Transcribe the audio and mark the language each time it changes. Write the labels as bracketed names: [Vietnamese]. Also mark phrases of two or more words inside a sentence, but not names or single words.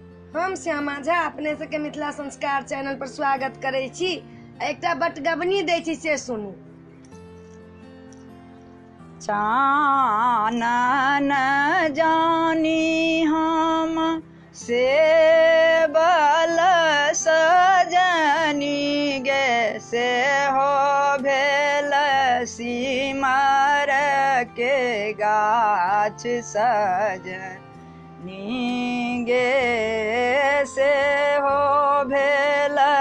[Maithili] हम श्यामा झा अपने सबके मिथिला संस्कार चैनल पर स्वागत करै छी। एकटा बटगबनी दै छी से सुनू। चानन जानी हम से बल सजनी गे से हो भेल सिमर के गाछ सजनी गे से हो भेल